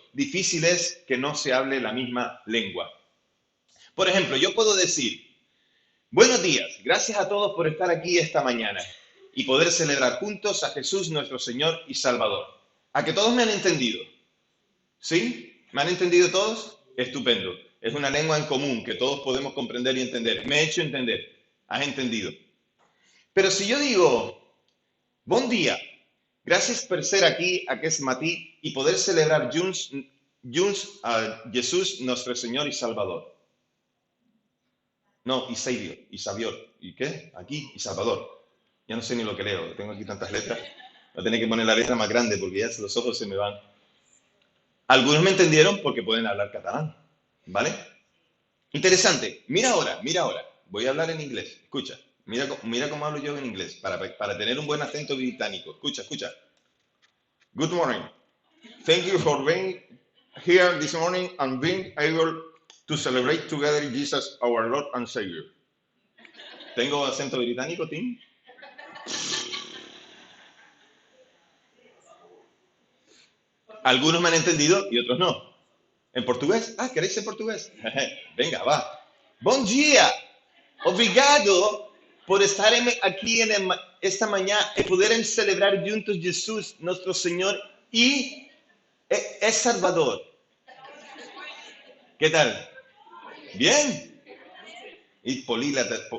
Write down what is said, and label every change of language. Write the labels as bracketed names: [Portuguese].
[Spanish] Difícil es que no se hable la misma lengua. Por ejemplo, yo puedo decir, buenos días, gracias a todos por estar aquí esta mañana y poder celebrar juntos a Jesús nuestro Señor y Salvador. ¿A que todos me han entendido? ¿Sí? ¿Me han entendido todos? Estupendo. Es una lengua en común que todos podemos comprender y entender. Me he hecho entender. ¿Has entendido? Pero si yo digo, buen día, [Catalan] gràcies per ser aquí aquest matí [Spanish] y poder celebrar [Catalan] junts [Spanish] a Jesús, nuestro Señor y Salvador. No, y Savior, y Savior. ¿Y qué? Aquí, y Salvador. Ya no sé ni lo que leo, tengo aquí tantas letras. Voy a tener que poner la letra más grande porque ya los ojos se me van. Algunos me entendieron porque pueden hablar catalán, ¿vale? Interesante. Mira ahora. Voy a hablar en inglés. Escucha. Mira cómo hablo yo en inglés para tener un buen acento británico. Escucha. [English] Good morning. Thank you for being here this morning and being able to celebrate together Jesus, our Lord and Savior. [Spanish] ¿Tengo acento británico, Tim? Algunos me han entendido y otros no. ¿En portugués? Ah, ¿queréis en portugués? Venga, va. [Portuguese] Bom dia. Obrigado [Spanish] por estar aquí esta mañana y poder celebrar juntos Jesús, nuestro Señor y es Salvador. ¿Qué tal? ¿Bien? Y políglota.